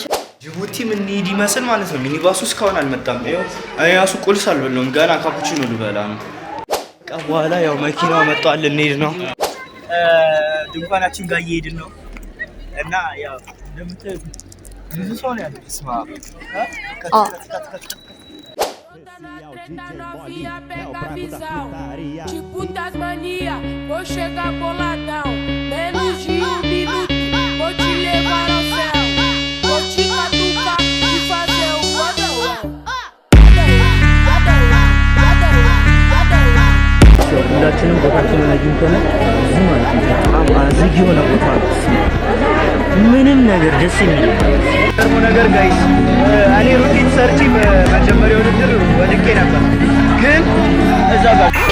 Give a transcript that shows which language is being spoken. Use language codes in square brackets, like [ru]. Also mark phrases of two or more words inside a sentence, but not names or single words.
[am] ጅቡቲ ምን ሄድ ይመስል ማለት ነው። ሚኒባሱ እስካሁን አልመጣም። ይኸው እኔ ራሱ ቁልስ አልበላሁም ገና ካፑቺኖ ልበላ ነው። በኋላ ያው መኪናው መጥቷል፣ እንሄድ ነው። ድንኳናችን ጋር እየሄድን ነው እና ያው እንደምታዩት ብዙ ሰው ነው ያለው። ስማ [pt] tipo das mania, vou chegar boladão, menos de 1 minuto, vou te levar ao céu, vou te catucar e fazer um rodelão. [am] ሁላችንም ቦታችንን አግኝተናል። እዚህ ማለት ነው በጣም አዝግ የሆነ ቦታ ነው። ምንም ነገር ደስ የሚል ነገር ጋይስ፣ እኔ ሩቲን ሰርቼ በመጀመሪያ ውድድር ወድቄ ነበር፣ ግን እዛ ጋር